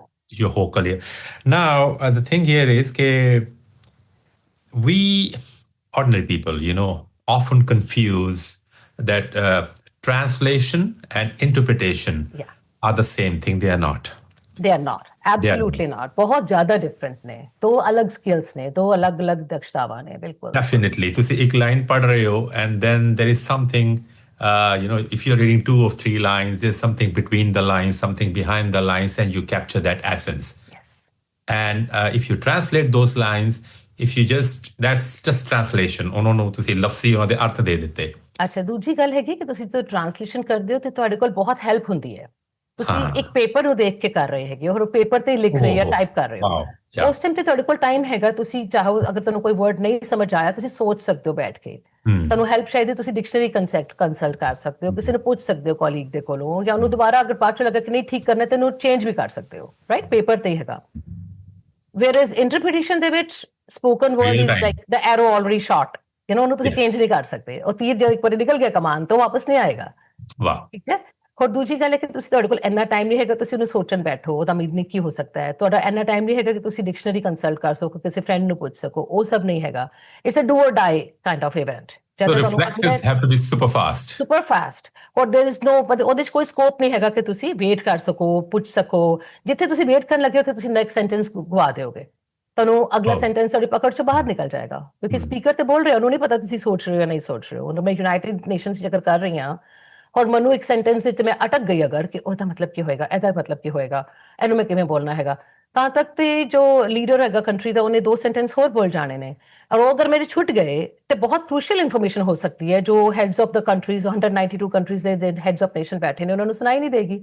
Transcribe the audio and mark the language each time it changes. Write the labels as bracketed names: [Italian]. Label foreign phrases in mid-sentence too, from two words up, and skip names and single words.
[English] Your whole career. Now, the thing here is that we ordinary people, you know, often confuse that translation and interpretation Yeah. are the same thing. They are not. They are not. Absolutely not. [Punjabi] ਬਹੁਤ ਜ਼ਿਆਦਾ different ਨੇ, ਦੋ ਅਲੱਗ skills ਨੇ, ਦੋ ਅਲੱਗ ਅਲੱਗ ਦਕਸ਼ਤਾਵਾਂ ਨੇ, ਬਿਲਕੁਲ। [English] Definitely. [Punjabi] ਤੁਸੀਂ ਇੱਕ line ਪੜ੍ਹ ਰਹੇ ਹੋ [English] and then there is something, you know, if you're reading 2 or 3 lines, there's something between the lines, something behind the lines, and you capture that essence. Yes. And if you translate those lines, if you that's just translation. [Punjabi] ਉਹਨਾਂ ਨੂੰ ਤੁਸੀਂ ਲਫ਼ਜ਼ੀ ਉਹਨਾਂ ਦੇ ਅਰਥ ਦੇ ਦਿੱਤੇ। ਅੱਛਾ, ਦੂਜੀ ਗੱਲ ਹੈਗੀ ਕਿ ਤੁਸੀਂ ਜਦੋਂ ਟ੍ਰਾਂਸਲੇਸ਼ਨ ਕਰਦੇ ਹੋ ਤੇ ਤੁਹਾਡੇ ਕੋਲ ਬਹੁਤ ਹੈਲਪ ਹੁੰਦੀ ਹੈ। ਤੁਸੀਂ ਇੱਕ ਪੇਪਰ ਨੂੰ ਦੇਖ ਕੇ ਕਰ ਰਹੇ ਹੈਗੇ ਹੋ, ਪੇਪਰ ਤੇ ਲਿਖ ਰਹੇ ਜਾਂ ਟਾਈਪ ਕਰ ਰਹੇ ਹੋ, ਉਸ ਟਾਈਮ ਤੇ ਤੁਹਾਡੇ ਕੋਲ ਟਾਈਮ ਹੈਗਾ, ਤੁਸੀਂ ਚਾਹੋ ਅਗਰ ਤੁਹਾਨੂੰ ਕੋਈ ਵਰਡ ਨਹੀਂ ਸਮਝ ਆਇਆ ਤੁਸੀਂ ਸੋਚ ਸਕਦੇ ਹੋ ਬੈਠ ਕੇ, ਤੁਹਾਨੂੰ ਹੈਲਪ ਚਾਹੀਦੀ ਤੁਸੀਂ [English] dictionary consult [Punjabi] ਕਰ ਸਕਦੇ ਹੋ, ਕਿਸੇ ਨੂੰ ਪੁੱਛ ਸਕਦੇ ਹੋ ਕੋਲੀਗ ਦੇ ਕੋਲੋਂ, ਜਾਂ ਉਹਨੂੰ ਦੁਬਾਰਾ ਅਗਰ ਬਾਅਦ ਚ ਲੱਗਾ ਕਿ ਨਹੀਂ ਠੀਕ ਕਰਨਾ ਤੇ ਉਹਨੂੰ ਚੇਂਜ ਵੀ ਕਰ ਸਕਦੇ ਹੋ, ਰਾਈਟ, ਪੇਪਰ ਤੇ ਹੀ ਹੈਗਾ। [English] whereas interpretation [Punjabi] ਦੇ ਵਿੱਚ [English] spoken word is like the arrow already shot, you know, [Punjabi] ਉਹਨੂੰ ਤੁਸੀਂ ਚੇਂਜ ਨਹੀਂ ਕਰ ਸਕਦੇ, ਉਹ ਤੀਰ ਜਦ ਇੱਕ ਵਾਰੀ ਨਿਕਲ ਗਿਆ ਕਮਾਨ ਤੋਂ ਵਾਪਸ ਨਹੀਂ ਆਏਗਾ। ਵਾਹ। ਠੀਕ ਹੈ। ਹੋਰ ਦੂਜੀ ਗੱਲ ਹੈ ਕਿ ਤੁਸੀਂ, ਤੁਹਾਡੇ ਕੋਲ ਇੰਨਾ ਟਾਈਮ ਨਹੀਂ ਹੈਗਾ ਤੁਸੀਂ ਉਹਨੂੰ ਸੋਚਣ ਬੈਠੋ, ਉਹਦਾ ਮੀਨਿੰਗ ਕੀ ਹੋ ਸਕਦਾ ਹੈ, ਤੁਹਾਡਾ ਇੰਨਾ ਟਾਈਮ ਨਹੀਂ ਹੈਗਾ ਕਿ ਤੁਸੀਂ [English] dictionary consult [Punjabi] ਕਰ ਸਕੋ, ਕਿਸੇ ਫਰੈਂਡ ਨੂੰ ਪੁੱਛ ਸਕੋ, ਉਹ ਸਭ ਨਹੀਂ ਹੈਗਾ। [English] it's a do or die kind of event. So reflexes have to be super fast. Super fast। [Punjabi] ਔਰ [English] there is no, but [Punjabi] ਉਹਦੇ 'ਚ ਕੋਈ ਸਕੋਪ ਨਹੀਂ ਹੈਗਾ ਕਿ ਤੁਸੀਂ ਵੇਟ ਕਰ ਸਕੋ, ਪੁੱਛ ਸਕੋ। ਜਿੱਥੇ ਤੁਸੀਂ ਵੇਟ ਕਰਨ ਲੱਗੇ ਉੱਥੇ ਤੁਸੀਂ [English] next sentence [Punjabi] ਗਵਾ ਦਿਓਗੇ, ਤੁਹਾਨੂੰ ਅਗਲਾ ਸੈਂਟੈਂਸ ਤੁਹਾਡੀ ਪਕੜ 'ਚੋਂ ਬਾਹਰ ਨਿਕਲ ਜਾਏਗਾ, ਕਿਉਂਕਿ ਸਪੀਕਰ ਤੇ ਬੋਲ ਰਿਹਾ, ਉਹਨੂੰ ਨਹੀਂ ਪਤਾ ਤੁਸੀਂ ਸੋਚ ਰਹੇ ਹੋ ਜਾਂ ਨਹੀਂ ਸੋਚ ਰਹੇ ਹੋ। ਉਹਨੂੰ ਮੈਂ ਯੂਨਾਈਟਿਡ ਨੇਸ਼ਨਸ 'ਚ ਅਗਰ ਕਰ ਰਹੀ ਹਾਂ ਔਰ ਮੈਨੂੰ ਇੱਕ ਸੈਂਟੈਂਸ ਵਿੱਚ ਮੈਂ ਅਟਕ ਗਈ ਅਗਰ ਕਿ ਉਹਦਾ ਮਤਲਬ ਕੀ ਹੋਏਗਾ, ਇਹਦਾ ਮਤਲਬ ਕੀ ਹੋਏਗਾ, ਇਹਨੂੰ ਮੈਂ ਕਿਵੇਂ ਬੋਲਣਾ ਹੈਗਾ, ਤਾਂ ਤੱਕ ਤੇ ਜੋ ਲੀਡਰ ਹੈਗਾ ਕੰਟਰੀ ਦਾ ਉਹਨੇ 2 ਸੈਂਟੈਂਸ ਹੋਰ ਬੋਲ ਜਾਣੇ ਨੇ, ਔਰ ਉਹ ਅਗਰ ਮੇਰੇ ਛੁੱਟ ਗਏ ਤੇ ਬਹੁਤ [English] crucial information [Punjabi] ਹੋ ਸਕਦੀ ਹੈ ਜੋ [English] heads of the countries, [Punjabi] 192 ਕੰਟਰੀਜ਼ ਦੇ [English] heads of nation [Punjabi] ਬੈਠੇ ਨੇ, ਉਹਨਾਂ ਨੂੰ ਸੁਣਾਈ ਨਹੀਂ ਦੇਗੀ।